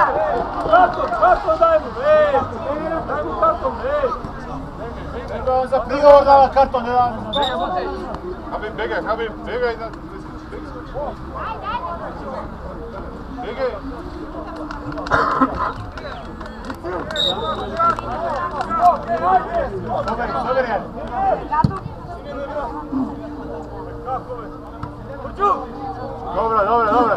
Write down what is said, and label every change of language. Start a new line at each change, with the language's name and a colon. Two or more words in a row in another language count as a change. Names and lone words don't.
Serbian: Karton daj mu, daj mu karton, Nego on za prigovor dava karton, ne da... Habib, begaj, begaj. Begaj. Soberi, ajde. Dobro.